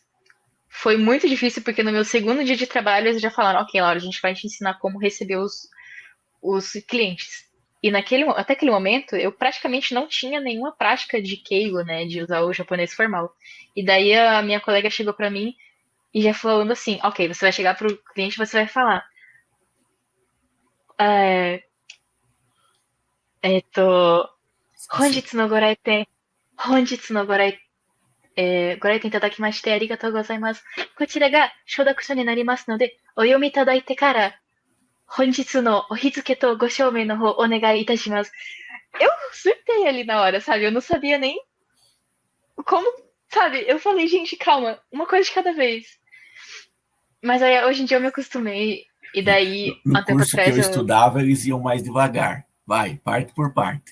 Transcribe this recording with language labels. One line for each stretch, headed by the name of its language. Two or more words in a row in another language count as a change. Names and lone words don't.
Portuguese: Foi muito difícil porque no meu segundo dia de trabalho eles já falaram, ok, Laura, a gente vai te ensinar como receber os clientes. E até aquele momento, eu praticamente não tinha nenhuma prática de keigo, né, de usar o japonês formal. E daí a minha colega chegou pra mim e já falando assim, ok, você vai chegar pro cliente e você vai falar, é,
Japanese: 本
Portuguese: Esqueci.
Japanese: 日のご来店、本日のご来店いただきましてありがとうございます。こちらが承諾書になりますので、お読みいただいてから、本日のお日付とご証明の方お願いいたします。
Portuguese: Eu surtei ali na hora, sabe? Eu não sabia nem como, sabe? Eu falei, gente, calma, uma coisa de cada vez. Mas aí hoje em dia eu me acostumei. E daí, há No um tempo curso que eu atrás, estudava, eles iam mais devagar. Vai, parte por parte.